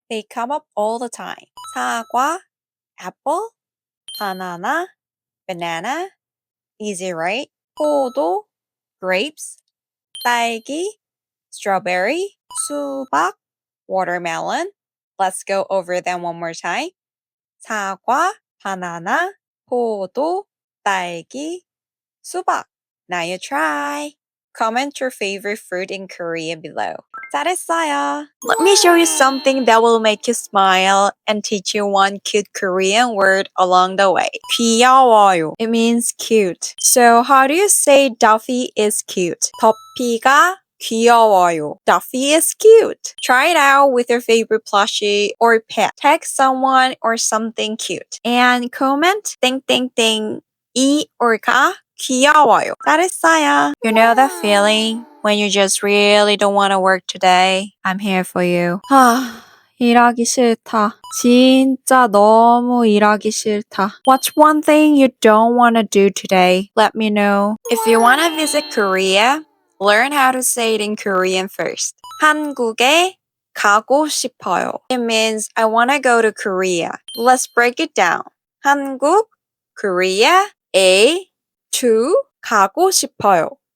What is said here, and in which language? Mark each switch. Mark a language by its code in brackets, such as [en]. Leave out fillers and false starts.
[en] They come up all the time. 사과, apple, banana, banana, easy right? [ko] 포도, grapes, 딸기, strawberry, 수박, watermelon. [en] Let's go over them one more time. [ko] 사과, banana, 포도, 딸기, 수박. [en] Now you try. Comment your favorite fruit in Korean below. [ko] 잘했어요. [en] Let me show you something that will make you smile and teach you one cute Korean word along the way. [ko] 귀여워요. [en] It means cute. So how do you say Duffy is cute? [ko] 더피가 귀여워요. [en] Duffy is cute. Try it out with your favorite plushie or pet. Tag someone or something cute. And comment 땡땡땡 이 or [ko] 가 귀여워요. 잘했어요. [en] You know the feeling when you just really don't want to work today? I'm here for you. [ko] 일하기 싫다. 진짜 너무 일하기 싫다. [en] What's one thing you don't want to do today? Let me know. If you want to visit Korea, learn how to say it in Korean first. [ko] 한국에 가고 싶어요. [en] It means I want to go to Korea. Let's break it down. [ko] 한국, Korea, to 가고 싶어요.